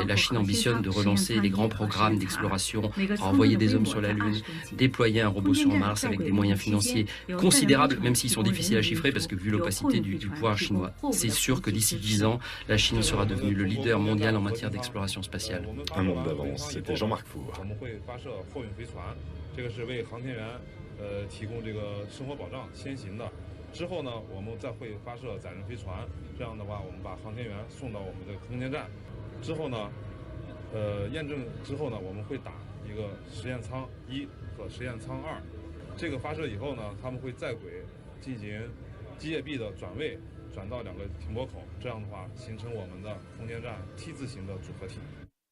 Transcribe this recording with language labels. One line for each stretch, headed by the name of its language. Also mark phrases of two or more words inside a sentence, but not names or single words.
French: La Chine ambitionne de relancer les grands programmes d'exploration, envoyer des hommes sur la Lune, déployer un robot sur Mars avec des moyens financiers considérables, même s'ils sont difficiles à chiffrer parce que vu l'opacité du pouvoir chinois. C'est sûr que d'ici 10 ans, la Chine sera devenue le leader mondial en matière d'exploration spatiale. Un monde d'avance, c'était Jean-Marc Four.
Chinese: 一个实验舱1和实验舱2，这个发射以后呢，他们会在轨进行机械臂的转位，转到2个停泊口，这样的话形成我们的空间站 T 字形的组合体。